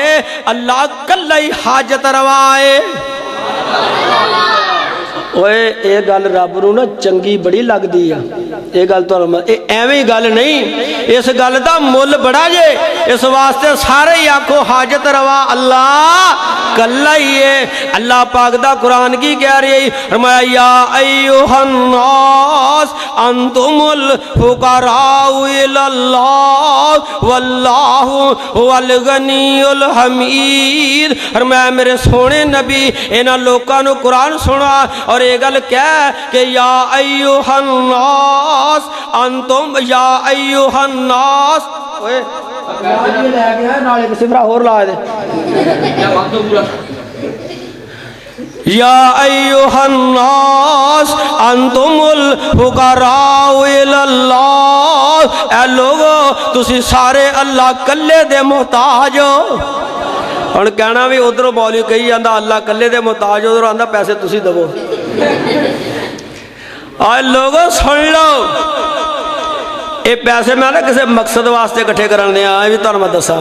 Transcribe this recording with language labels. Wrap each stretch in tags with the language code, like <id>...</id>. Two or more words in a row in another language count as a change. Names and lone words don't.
<pa>اللہ کلا ہی حاجت روا ہے۔ اوئے یہ گل رب نوں نہ چنگی بڑی لگدی آ. یہ گل تو ایویں گل نہیں، اس گل دا مل بڑا جے. اس واسطے سارے ہی آکھو حاجت روا اللہ کلا ہی ہے. اللہ پاک دا قرآن کی کہہ رہی ہے?</pa> <ar>فرمایا يا أيها الناس أنتم الفقراء إلى الله والله هو الغني الحميد.</ar> <pa>فرمایا میرے سوہنے نبی انہاں لوکاں نوں قرآن سنا اور یہ گل کہہ کہ</pa> <ar>يا أيها الناس أنتم، يا أيها الناس.</ar> <pa>اوئے سمرا ہور لا دے.</pa> <ar>يا أيها الناس أنتم الفقراء إلى الله.</ar> <pa>اے لوگو تسی سارے اللہ کلے دے محتاج ہو. ہن کہنا بھی ادھروں مولوی کہی جاندا اللہ کلے دے محتاج، ادھروں آندا پیسے تسی دوو. آئے لوگو سن لو، یہ پیسے میں نہ کسی مقصد واسطے اکٹھے کرنے آ، بھی تہانوں میں دساں.</pa>